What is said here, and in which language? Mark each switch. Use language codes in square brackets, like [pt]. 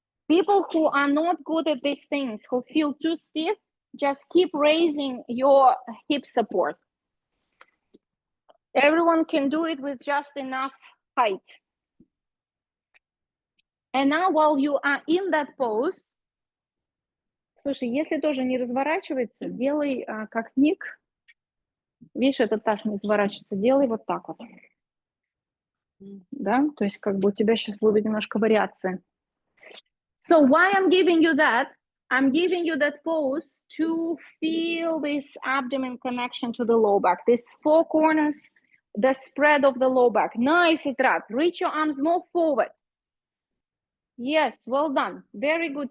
[en] People who are not good at these things, who feel too stiff, just keep raising your hip support. Everyone can do it with just enough height. And now while you are in that pose, [ru] слушай, если тоже не разворачивается, делай как Ник. Видишь, этот таз не разворачивается, делай вот так вот. Да, то есть как бы у тебя сейчас будет немножко вариация. [en] So why I'm giving you that? I'm giving you that pose to feel this abdomen connection to the low back, these four corners, the spread of the low back. Nice, Itrat. Reach your arms more forward. Yes, well done. Very good.